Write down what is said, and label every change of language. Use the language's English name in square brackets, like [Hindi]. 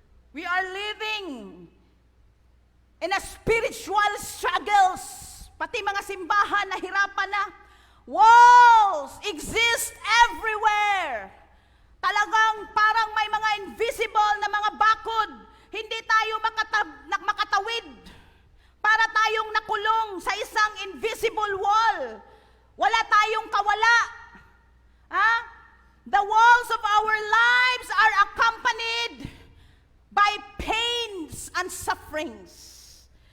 [English] We are living in a spiritual struggles. [Filipino] Pati mga simbahan na hirapan na. [English] Walls exist everywhere. [Filipino] Talagang parang may mga invisible na mga bakod. Hindi tayo makatawid. Para tayong nakulong sa isang invisible wall. Wala tayong kawala. Ha? [English] The walls of our lives are accompanied by pains and sufferings.